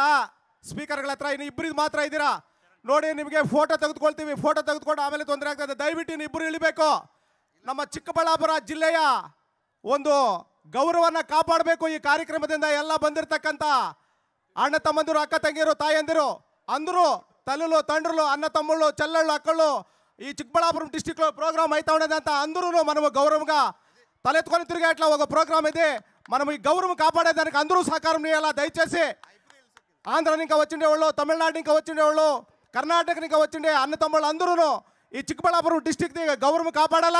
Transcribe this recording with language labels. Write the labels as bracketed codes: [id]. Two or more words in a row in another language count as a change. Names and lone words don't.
[kn] ಸ್ಪೀಕರ್ಗಳ ಹತ್ರ ಇನ್ನು ಇಬ್ಬರಿಗೆ ಮಾತ್ರ ಇದ್ದೀರಾ ನೋಡಿ. ನಿಮಗೆ ಫೋಟೋ ತೆಗೆದುಕೊಳ್ತೀವಿ. ಫೋಟೋ ತೆಗೆದುಕೊಂಡು ಆಮೇಲೆ ತೊಂದರೆ ಆಗ್ತದೆ. ದಯವಿಟ್ಟು ಇನ್ನು ಇಬ್ಬರು ಇಳಿಬೇಕು. ನಮ್ಮ ಚಿಕ್ಕಬಳ್ಳಾಪುರ ಜಿಲ್ಲೆಯ ಒಂದು ಗೌರವವನ್ನು ಕಾಪಾಡಬೇಕು. ಈ ಕಾರ್ಯಕ್ರಮದಿಂದ ಎಲ್ಲ ಬಂದಿರತಕ್ಕಂಥ ಅಣ್ಣ ತಮ್ಮಂದಿರು, ಅಕ್ಕ ತಂಗಿಯರು, ತಾಯಂದಿರು [te] అందరూ తల్లులు, తండ్రులు, అన్న తమ్ముళ్ళు, చెల్లెళ్ళు, అక్కళ్ళు ఈ చిక్కబಳ್ಳాపురం డిస్టిక్లో ప్రోగ్రామ్ అవుతా ఉండేదంతా అందరూ మనము గౌరవంగా తలెత్తుకొని తిరిగేట్లా ఒక ప్రోగ్రామ్ ఇది. మనం ఈ గౌరవం కాపాడేదానికి అందరూ సహకారం చేయాలా. దయచేసి ఆంధ్ర ఇంకా వచ్చిండేవాళ్ళు, తమిళనాడు ఇంకా వచ్చిండేవాళ్ళు, కర్ణాటక ఇంకా వచ్చిండే అన్న తమ్ముళ్ళు అందరూ ఈ చిక్కబಳ್ಳాపురం డిస్టిక్ది గౌరవం కాపాడాలా.